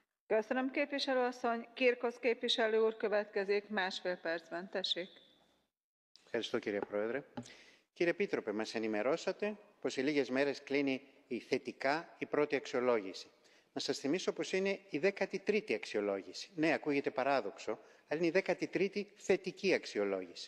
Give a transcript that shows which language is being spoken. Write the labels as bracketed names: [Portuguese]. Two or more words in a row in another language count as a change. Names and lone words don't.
[Hungarian] Köszönöm, képviselő asszony. Kirkos képviselő úr következik 1,5 percben. Tessék. [Greek] Ευχαριστώ κύριε Πρόεδρε. Κύριε Επίτροπε, μας ενημερώσατε πως σε λίγες μέρες κλείνει η πρώτη αξιολόγηση. Να σας θυμίσω πως είναι η 13η αξιολόγηση. Ναι, ακούγεται παράδοξο, αλλά είναι η 13η θετική αξιολόγηση.